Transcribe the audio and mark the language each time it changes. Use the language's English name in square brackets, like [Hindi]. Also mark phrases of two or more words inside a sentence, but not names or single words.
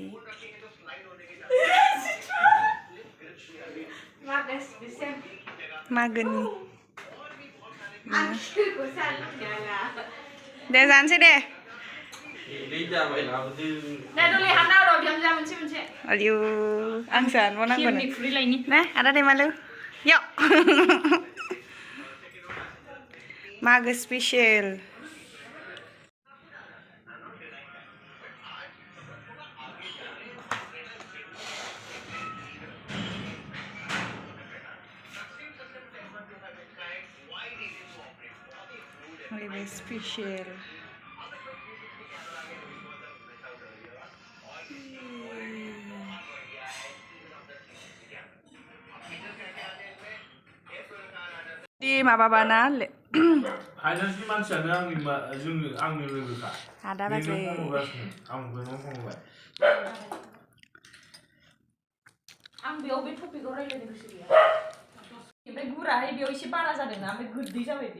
[Bodo] मागोनि दे जानोसै दे आयु आं जानोबावनांगौ ना आदा दैमालु यो मागो स्पेसियेल [English] Really special. [Bodo] Di माबा बाना ले हायनासि मानसियानो आंनि लोगोखा आदा बाजै आंबो न'आव फंबाय आं बेयाव बे टपिकआव रायलायनो गोसो गैया ओमफ्राय गुराहाय बेयाव एसे बारा जादोंना ओमफ्राय गोदै जाबाय बेयो